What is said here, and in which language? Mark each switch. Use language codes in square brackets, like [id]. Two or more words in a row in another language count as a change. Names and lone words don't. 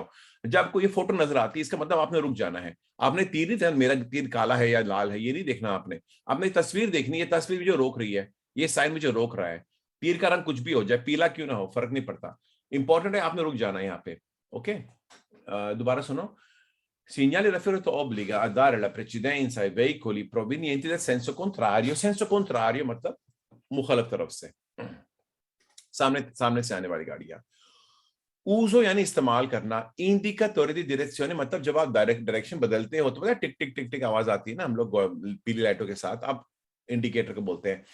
[hi] जब आपको ये फोटो नजर आती है इसका मतलब आपने रुक जाना है। आपने तीर नहीं, मेरा तीर काला है या लाल है ये नहीं देखना आपने तस्वीर देखनी है। तस्वीर जो रोक रही है, ये साइन मुझे रोक रहा है। तीर का रंग कुछ भी हो जाए, पीला क्यों ना हो, फर्क नहीं पड़ता। इंपॉर्टेंट है आपने रुक जाना है यहाँ पे। ओके, दोबारा सुनो। [it] Segnale referito obbliga a dare la precedenza ai veicoli provenienti dal senso contrario। senso contrario [hi] मतलब मुखालिफ तरफ से, सामने सामने से आने वाली गाड़ियां। उजो यानी इस्तेमाल करना, [it] indicatore di direzione [hi] मतलब जब आप डायरेक्शन बदलते हो तो पता है टिक टिक टिक टिक आवाज आती है ना, हम लोग पीली लाइटों के साथ, आप इंडिकेटर को बोलते हैं।